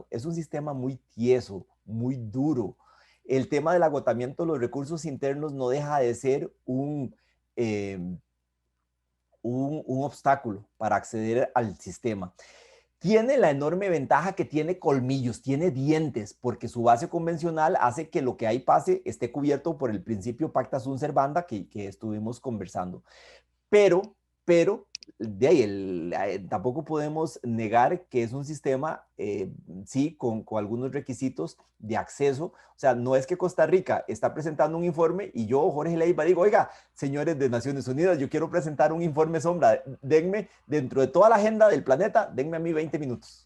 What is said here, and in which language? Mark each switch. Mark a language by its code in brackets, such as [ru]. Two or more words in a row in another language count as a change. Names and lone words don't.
[es] Es un sistema muy tieso, muy duro. El tema del agotamiento de los recursos internos no deja de ser eh, un obstáculo para acceder al sistema. Tiene la enorme ventaja que tiene colmillos, tiene dientes, porque su base convencional hace que lo que ahí pase esté cubierto por el principio [la] pacta sunt servanda [es] que estuvimos conversando. Pero de ahí tampoco podemos negar que es un sistema, sí, con algunos requisitos de acceso. O sea, no es que Costa Rica está presentando un informe y yo, Jorge Leiva, digo, oiga, señores de Naciones Unidas, yo quiero presentar un informe sombra, denme, dentro de toda la agenda del planeta, denme a mí 20 minutos.